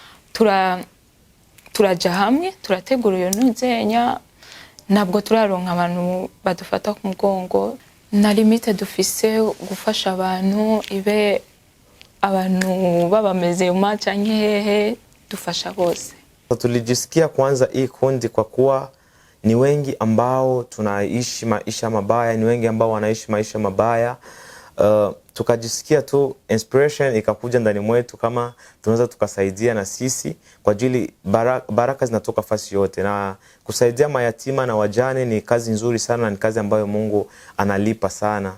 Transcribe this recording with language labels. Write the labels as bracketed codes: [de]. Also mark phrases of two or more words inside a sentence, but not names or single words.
[rn] Turaja hamwe turategura iyo ntuzenya, nabwo turaronka abantu badufata ku mugongo. Na limite dufise gufasha abantu, ibe abantu babameze uma canke hehe, dufasha bose. [sw] Tulijisikia kwanza hii kundi kwa kuwa ni wengi ambao tunaishi maisha mabaya, ni wengi ambao wanaishi maisha mabaya. Tukajisikia tu inspiration ikakuja ndani mwetu kama tunaweza tukasaidia na sisi, kwa ajili baraka zinatoka fasi yote, na kusaidia mayatima na wajane ni kazi nzuri sana, ni kazi ambayo Mungu analipa sana.